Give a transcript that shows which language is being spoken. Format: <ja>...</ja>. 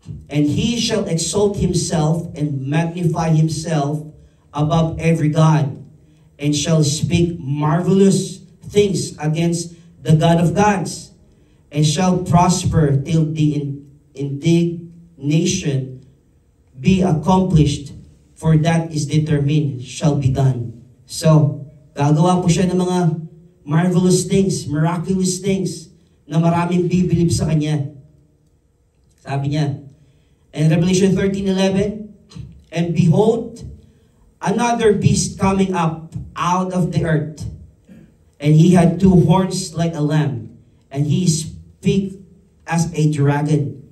<en>And he shall exalt himself and magnify himself above every god, and shall speak marvelous things against the God of gods, and shall prosper till the indignation be accomplished, for that is determined, shall be done.</en> <tl>So, gagawa po siya ng mga</tl> <en>marvelous things, miraculous things,</en> <tl>na maraming bibilib sa kanya. Sabi niya,</tl> <en>and Revelation 13:11, and behold, another beast coming up out of the earth, and he had two horns like a lamb, and he speak as a dragon.</en>